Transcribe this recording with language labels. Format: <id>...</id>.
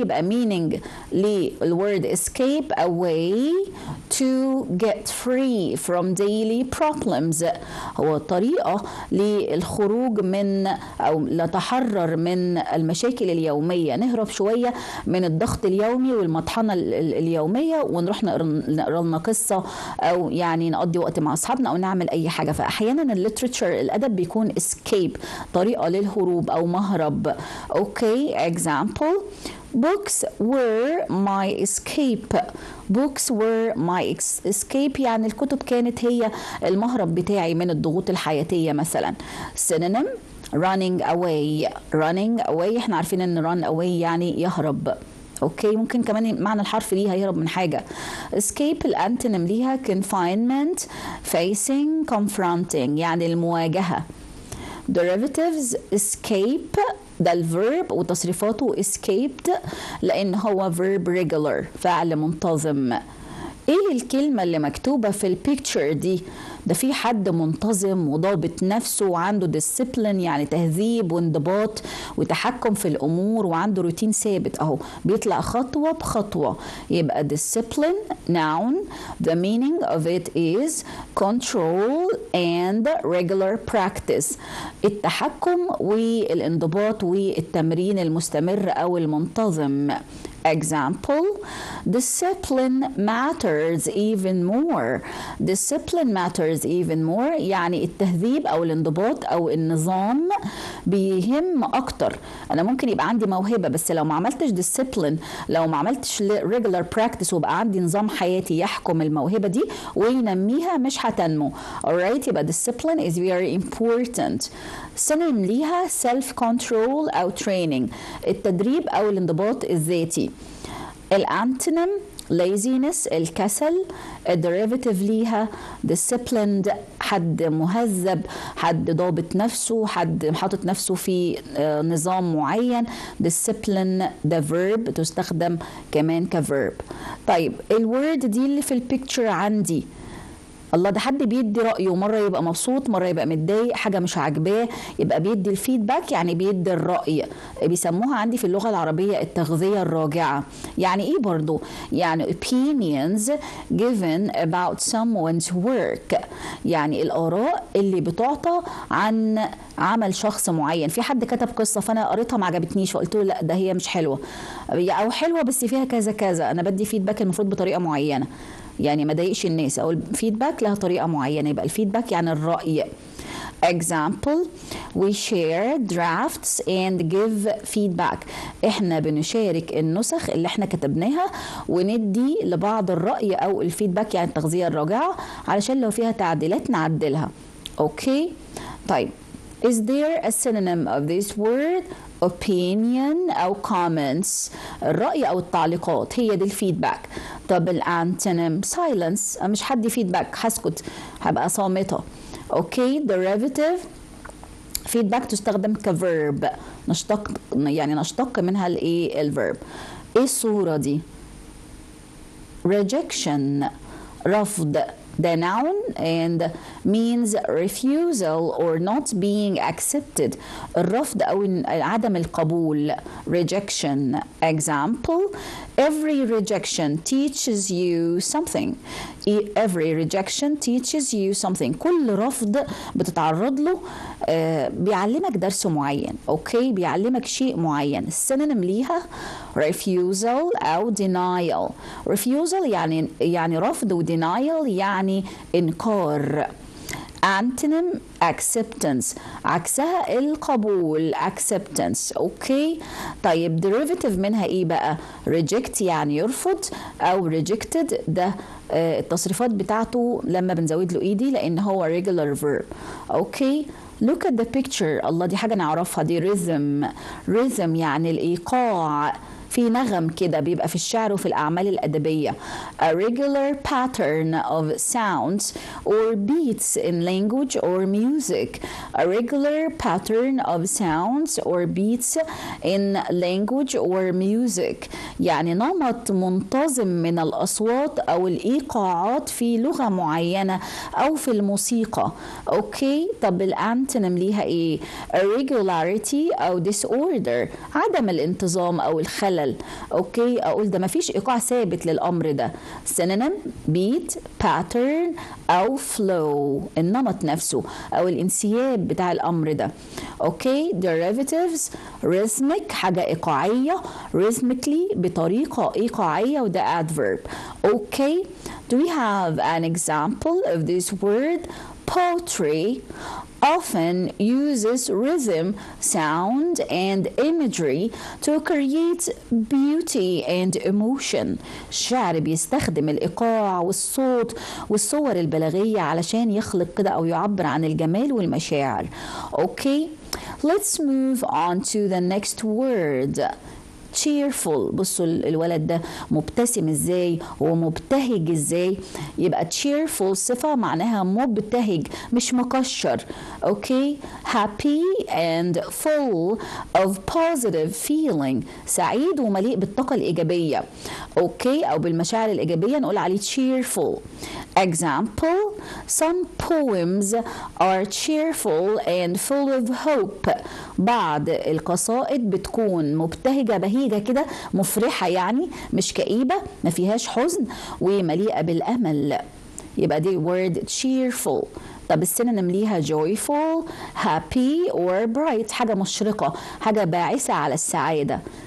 <ar>يبقى meaning للورد</ar> <en>escape a way to get free from daily problems</en> <ar>هو طريقه للخروج من او نتحرر من المشاكل اليوميه، نهرب شويه من الضغط اليومي والمطحنه اليوميه ونروح نقرا لنا قصه او يعني نقضي وقت مع اصحابنا او نعمل اي حاجه. فاحيانا الليتريتشر الادب بيكون escape طريقه للهروب او مهرب.</ar> <en>Okay. example books were my escape. books were my escape</en> <ar>يعني الكتب كانت هي المهرب بتاعي من الضغوط الحياتيه مثلا.</ar> <en>synonym running away. running away</en> <ar>احنا عارفين ان run away يعني يهرب. اوكي. ممكن كمان معنى الحرف ليها يهرب من حاجه. escape الانتونيم ليها confinement facing confronting يعني المواجهه. derivatives escape ده الفيرب وتصريفاته escaped لان هو verb regular فعل منتظم. ايه الكلمة اللي مكتوبة في البيكتشر دي؟ ده في حد منتظم وضابط نفسه وعنده ديسيبلين يعني تهذيب وانضباط وتحكم في الامور وعنده روتين ثابت اهو بيطلع خطوة بخطوة.</ar> <en>يبقى discipline noun. The meaning of it is control and regular practice</en> <ar>التحكم والانضباط والتمرين المستمر او المنتظم.</ar> <en>Example, discipline matters even more. Discipline matters even more</en> <ar>يعني التهذيب أو الانضباط أو النظام بيهم أكتر. أنا ممكن يبقى عندي موهبة بس لو ما عملتش discipline، لو ما عملتش</ar> <en>regular practice</en> <ar>وبقى عندي نظام حياتي يحكم الموهبة دي وينميها مش هتنمو.</ar> <en>alright، يبقى discipline is very important.</en> <ar>سنم ليها self control أو training، التدريب أو الانضباط الذاتي. الانتونيم laziness الكسل. الديريفاتيف ليها disciplined حد مهذب، حد ضابط نفسه، حد حاطط نفسه في نظام معين. discipline ده verb تستخدم كمان كverb. طيب الورد دي اللي في البيكتشر عندي، الله ده حد بيدي رأيه، مرة يبقى مبسوط مرة يبقى متضايق، حاجة مش عاجباه يبقى بيدي الفيدباك، يعني بيدي الرأي. بيسموها عندي في اللغة العربية التغذية الراجعة. يعني ايه برضو؟ يعني</ar> <en>opinions given about someone's work،</en> <ar>يعني الآراء اللي بتعطى عن عمل شخص معين. في حد كتب قصة فأنا قريتها ما عجبتنيش فقلت له لا ده هي مش حلوة، أو حلوة بس فيها كذا كذا، أنا بدي فيدباك المفروض بطريقة معينة يعني ما ضايقش الناس، او الفيدباك لها طريقه معينه. يبقى الفيدباك يعني الراي.</ar> <en>example, we share drafts and give feedback.</en> <ar>احنا بنشارك النسخ اللي احنا كتبناها وندي لبعض الرأي او الفيدباك يعني التغذية الراجعة علشان لو فيها تعديلات نعدلها. اوكي طيب</ar> <en>is there a synonym of this word؟</en> <ar>opinion أو comments، الرأي أو التعليقات هي دي الفيدباك. طب الانتونيم silence، مش حد فيدباك هسكت هبقى صامتة. اوكي derivative feedback تستخدم كverb، نشتق منها الايه الverb.</ar> <en>ايه الصورة دي؟ rejection رفض، the noun and means refusal or not being accepted،</en> <ar>الرفض أو عدم القبول</ar> <en>rejection. example, every rejection teaches you something. every rejection teaches you something،</en> <ar>كل رفض بتتعرض له بيعلمك درس معين. اوكي بيعلمك شيء معين. السينونيم ليها refusal أو denial. refusal يعني رفض و denial يعني إنكار. antonym acceptance عكسها القبول acceptance. اوكي طيب derivative منها ايه بقى؟ reject يعني يرفض او rejected ده التصريفات بتاعته لما بنزود له ايدي لان هو regular verb. اوكي</ar> <en>look at the picture،</en> <ar>الله دي حاجة نعرفها، دي rhythm يعني الإيقاع، في نغم كده بيبقى في الشعر وفي الأعمال الأدبية.</ar> <en>a regular pattern of sounds or beats in language or music. a regular pattern of sounds or beats in language or music</en> <ar>يعني نمط منتظم من الأصوات أو الإيقاعات في لغة معينة أو في الموسيقى. أوكي طب الأنتونيم ليها إيه؟ irregularity أو disorder عدم الانتظام أو الخلل. اوكي اقول ده مفيش ايقاع ثابت للامر ده. synonym beat pattern او flow النمط نفسه او الانسياب بتاع الامر ده. اوكي derivatives rhythmic حاجه ايقاعيه rhythmically بطريقه ايقاعيه وده adverb.</ar> <en>Okay do we have an example of this word؟ poetry often uses rhythm, sound, and imagery to create beauty and emotion.</en> <ar>الشعر بيستخدم الإيقاع والصوت والصور البلاغية علشان يخلق كده أو يعبر عن الجمال والمشاعر.</ar> <en>Okay, let's move on to the next word.</en> <ar>cheerful. بصوا الولد ده مبتسم ازاي ومبتهج ازاي. يبقى cheerful صفة معناها مبتهج مش مكشر.</ar> <en>okay happy and full of positive feeling</en> <ar>سعيد ومليء بالطاقة الإيجابية. اوكي او بالمشاعر الإيجابية نقول عليه cheerful.</ar> <en>example, some poems are cheerful and full of hope.</en> <ar>بعض القصائد بتكون مبتهجة بهيجة كده مفرحة يعني مش كئيبة ما فيهاش حزن ومليئة بالأمل. يبقى دي word cheerful. طب السينونيم ليها joyful, happy or bright حاجة مشرقة حاجة باعثة على السعادة.</ar>